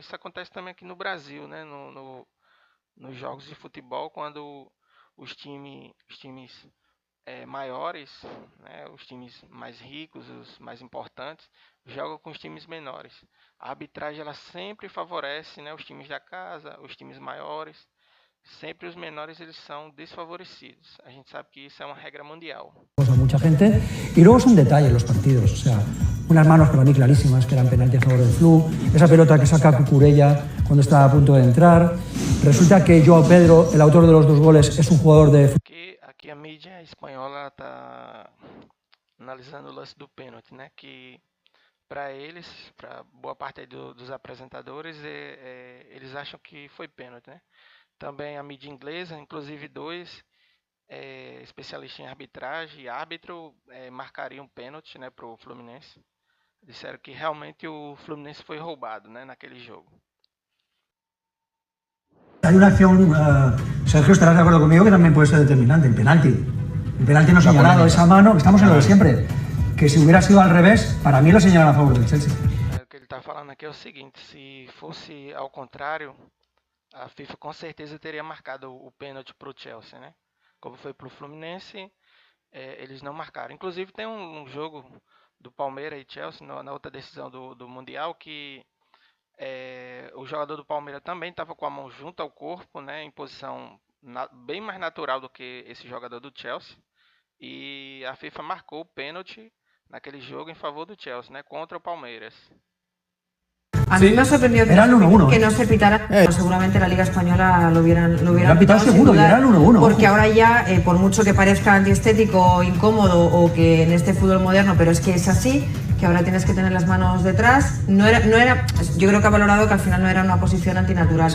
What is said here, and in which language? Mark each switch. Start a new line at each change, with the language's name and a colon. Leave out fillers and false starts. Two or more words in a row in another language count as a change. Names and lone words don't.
Portuguese: Isso acontece também aqui no Brasil, né? Nos jogos de futebol, quando os times maiores, né, os times mais ricos, os mais importantes, jogam com os times menores. A arbitragem ela sempre favorece, né, os times da casa, os times maiores. Sempre os menores eles são desfavorecidos. A gente sabe que isso é uma regra mundial.
Spanish: Mucha gente. Y luego son detalles los partidos, o sea, unas manos para mí clarísimas que eran penalti a favor del Flu, esa pelota que saca Cucurella cuando está a punto de entrar. Resulta que João Pedro, el autor de los 2 goles, es un jugador de...
Portuguese: Aqui a mídia espanhola está analisando o lance do pênalti, né? Que para eles, para boa parte dos apresentadores, eles acham que foi pênalti, né? Também a mídia inglesa, inclusive 2 especialistas em arbitragem e árbitro marcariam um pênalti, né, para o Fluminense. Disseram que realmente o Fluminense foi roubado, né, naquele jogo.
Spanish: Hay una acción, Sergio, estarás de acuerdo conmigo, que también puede ser determinante, el penalti. El penalti no señalado, esa mano, estamos en lo de siempre. Que si hubiera sido al revés, para mí lo señalan a favor del Chelsea.
Portuguese: O que ele está falando aqui é o seguinte, se fosse ao contrário, a FIFA com certeza teria marcado o pênalti para o Chelsea, né? Como foi para o Fluminense, eles não marcaram. Inclusive tem um jogo do Palmeiras e Chelsea, na outra decisão do Mundial, que o jogador do Palmeiras também estava com a mão junto ao corpo, né, em posição bem mais natural do que esse jogador do Chelsea. E a FIFA marcou o pênalti naquele jogo em favor do Chelsea, né, contra o Palmeiras.
Spanish: A mí me ha sorprendido Era el 1-1, que no se pitara. Seguramente la Liga Española lo hubieran pitado pitado sin seguro, y dudar, era el 1-1. porque ahora ya, por mucho que parezca antiestético o incómodo o que en este fútbol moderno, pero es que es así, que ahora tienes que tener las manos detrás, no era, yo creo que ha valorado que al final no era una posición antinatural.